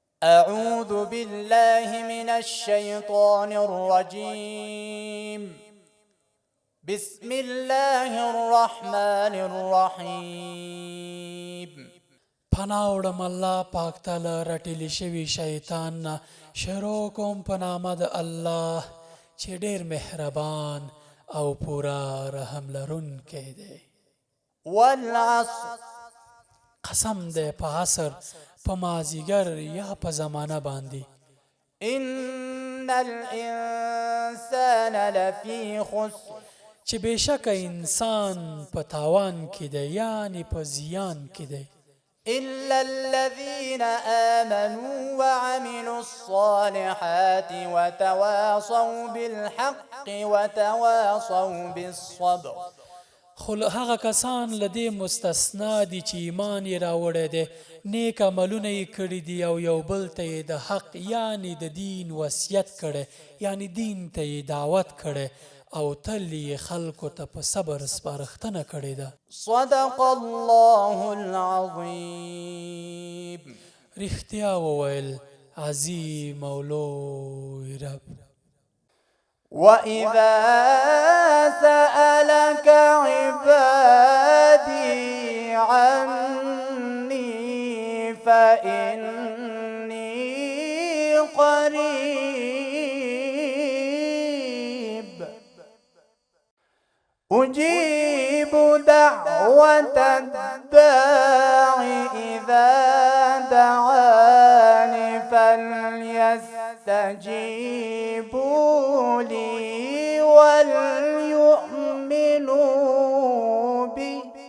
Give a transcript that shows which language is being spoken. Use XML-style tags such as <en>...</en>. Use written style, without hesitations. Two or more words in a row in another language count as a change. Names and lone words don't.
<ar>أعوذ بالله من الشيطان الرجيم بسم الله الرحمن الرحيم</ar> <ps>پناه وړم الله پاک تعالی رټلی شوي شیطان نه شروع کوم په نامه د الله چې ډېر مهربان او پورا رحم لرونکی دی.</ps> <ar>والعصر</ar> <ps>قسم دی په عصر په مازیګر یا په زمانه باندې.</ps> <ar>إن الإنسان لفي خسر</ar> <ps>چې بېشکه انسان په تاوان کې دی یعنې په زیان کې دی.</ps> <ar>إلا الذين آمنوا وعملوا الصالحات وتواصوا بالحق وتواصوا بالصبر.</ar> <ps>خو هغه کسان له دې مستثنا دي چې ایمان یې راوړی دی، نیک عملونه یې کړي دي او یو بل ته یې د حق یعنې د دین وصیت کړی، یعنې دین ته یې دعوت کړی او تل یې خلکو ته په صبر سپارښتنه کړې ده.</ps> <ar>صدق الله العظيم.</ar> <ps>رښتیا وویل عظیم او لوی رب.</ps> <ar>وإذا سألك عبادي عني فإني قريب أجيب دعوة الداع إذا دعاني فليستجيبوا لي وليؤمنوا بي</ar>